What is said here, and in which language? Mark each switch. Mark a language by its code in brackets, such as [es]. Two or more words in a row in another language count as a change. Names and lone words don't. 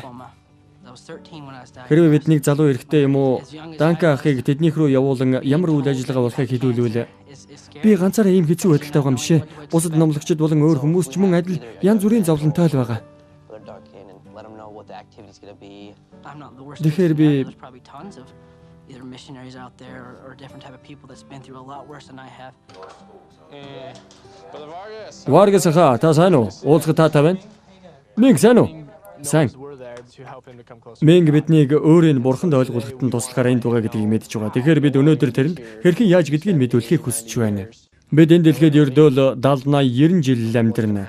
[mn] Хэрвээ биднийг залуу эрэгтэй юм уу Данка ахыг тэднийх рүү явуулан ямар үйл ажиллагаа болохыг хэлүүлвэл би ганцаараа ийм хэцүү байдалтай байгаа юм шээ. Бусад номлогчид болон өөр хүмүүс ч мөн адил янз бүрийн зовлонтой л байгаа. Тэгэхээр би [en] either missionaries out there or different type of people that's been through a lot worse than I have. [mn] Vargas та сайн уу? Уулзах та байна? Мэнг сайн уу? Сайн. Мэнг биднийг өөрийн бурханд ойлгуулахад нь туслахаар энд байгаа гэдгийг мэдж байгаа. Тэгэхээр бид өнөөдөр тэрэнд хэрхэн яаж гэдгийг мэдүүлэхийг хүсэж байна. Бид энэ дэлхийд ердөөл 70 80 90 жил амьдрна.